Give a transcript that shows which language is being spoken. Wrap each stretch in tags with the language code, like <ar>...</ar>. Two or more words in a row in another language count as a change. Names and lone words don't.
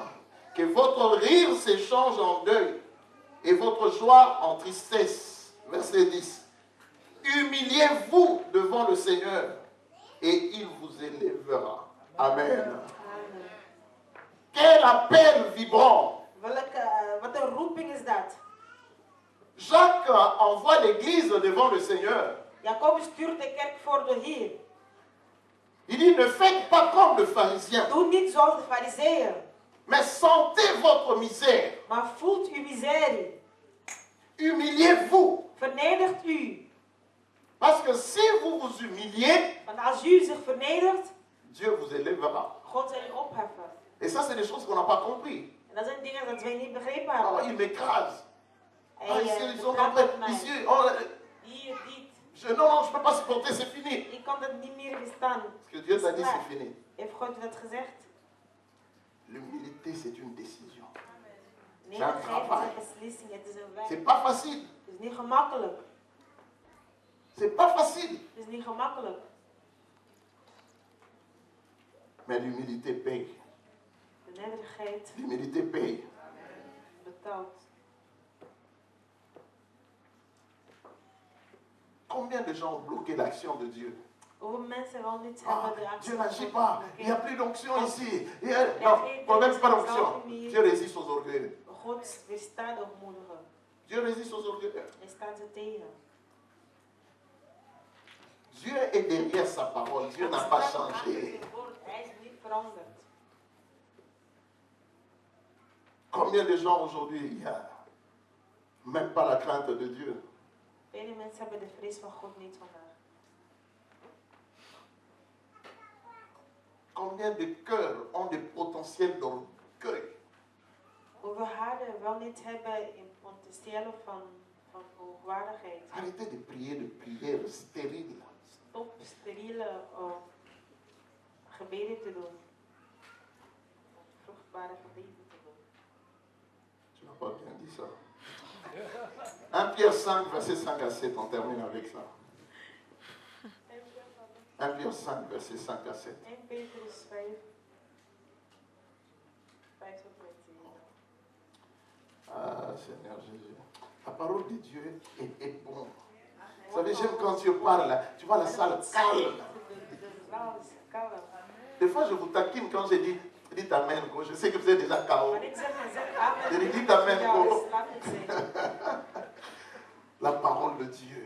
<fr>Que votre rire s'échange en deuil et votre joie en tristesse. Verset 10. Humiliez-vous devant le Seigneur et il vous élèvera. Amen. Amen. Quel appel vibrant.</fr> <nl>Wat een roeping is dat?</nl> <fr>Jacques envoie l'église devant le Seigneur.</fr> <nl>Jacobus stuurt de kerk voor de Heer.</nl> <fr>Il dit, ne faites pas comme le pharisien,</fr> <nl>Doe niet zoals de fariseeën,</nl> <fr>mais sentez votre misère.</fr> <nl>maar voelt uw miserie.</nl> <fr>Humiliez-vous.</fr> <nl>Vernedert u.</nl> <fr>Parce que si vous vous humiliez,</fr> <nl>Want als u zich vernedert,</nl> <fr>Dieu vous élèvera.</fr> <nl>God zal u opheffen.</nl> <fr>Et ça, c'est des choses qu'on n'a pas compris.</fr> <nl>En dat zijn dingen dat wij niet begrepen Oh, hebben.</nl> <fr>il m'écrase. Ah, ici, ils sont en</fr> <nl>betrapt</nl> <fr>train,</fr> <nl>mij.</nl> <fr>ici, oh,</fr> <nl>Hier, dit.</nl> <fr>non, je ne peux pas supporter, c'est fini.</fr> <nl>Ik kan dat niet meer bestaan.</nl> <fr>Parce que Dieu t'a dit, c'est fini.</fr> <nl>Heeft God u dat gezegd?</nl> <fr>L'humilité, c'est une décision.</fr> <nl>Nederigheid is een beslissing, het is een weg.</nl> <fr>C'est pas facile.</fr> <nl>Het is niet gemakkelijk.</nl> <fr>C'est pas facile.</fr> <nl>Het is niet gemakkelijk.</nl> <fr>Mais l'humilité paye.</fr> <nl>De nederigheid</nl> <fr>L'humilité paye.</fr> <nl>betaalt.</nl> <fr>Combien de gens ont bloqué l'action de Dieu?</fr> <nl>Hoeveel mensen wel niet Ah, hebben de actie</nl> <fr>Dieu n'agit</fr> <nl>van</nl> <fr>pas.</fr> <nl>God</nl> <fr>Il n'y a plus d'onction ici. Non,</fr> <nl>geen</nl> <fr>problème, c'est pas</fr> <nl>zelf</nl> <fr>l'onction.</fr> <nl>niet.</nl> <fr>Dieu résiste aux orgueils.</fr> <nl>God weerstaat de ootmoedigen.</nl> <fr>Dieu résiste aux orgueils.</fr> <nl>Hij staat ze tegen.</nl> <fr>Dieu est derrière sa parole. Dieu n'a pas changé.</fr> <nl>Hij is niet veranderd.</nl> <fr>Combien de gens aujourd'hui, il y a même pas la crainte de Dieu.</fr> <nl>Vele mensen hebben de vrees van God niet vandaag.</nl> <fr>Combien de cœurs ont des potentiels d'orgueil.</fr> <nl>Hoeveel harten wel niet hebben in potentiële van hoogwaardigheid.</nl> <fr>Arrêtez de prier de prières stériles.</fr> <nl>Stop steriele gebeden te doen. Vruchtbare gebeden te doen.</nl> <fr>Tu n'as pas bien dit ça. 1 Pierre 5, verset 5 à 7, on termine avec ça. 1 Pierre 5, verset 5 à 7. 1 Petrus 5, 5 tot met 7. Ah, Seigneur Jésus. La parole de Dieu est bonne. Vous savez, j'aime quand tu parles, tu vois la salle calme. Des fois, je vous taquine quand je dis, dites Amen. Je sais que vous êtes déjà KO. Je dis, dites Amen. La parole de Dieu.</fr>